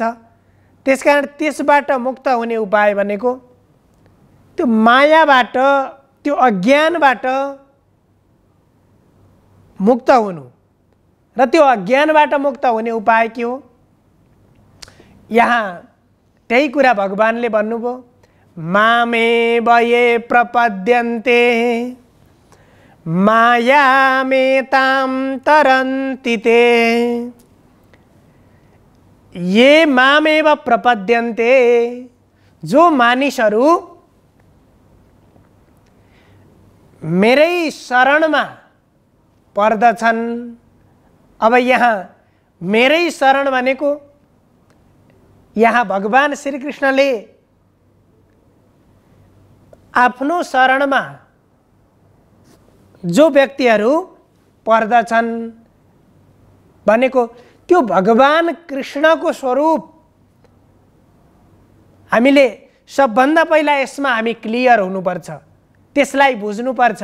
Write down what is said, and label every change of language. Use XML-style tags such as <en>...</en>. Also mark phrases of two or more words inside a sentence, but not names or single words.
<ne>त्यसकारण त्यसबाट मुक्त हुने उपाय भनेको त्यो मायाबाट, त्यो अज्ञानबाट मुक्त हुनु। र त्यो अज्ञानबाट मुक्त हुने उपाय के हो? यहाँ त्यही कुरा भगवानले भन्नुभयो,</ne> <sa>मामेव ये प्रपद्यन्ते मायामेतां तरन्ति ते। ये मामेव प्रपद्यन्ते,</sa> <ne>जो मानिसहरू मेरै शरणमा पर्दछन्। अब यहाँ मेरै शरण भनेको यहाँ भगवान श्री कृष्णले आफ्नो शरणमा जो व्यक्तिहरू पर्दछन् भनेको त्यो भगवान कृष्णको स्वरूप हामीले सबभन्दा पहिला यसमा हामी क्लियर हुनुपर्छ, त्यसलाई बुझ्नुपर्छ।</ne>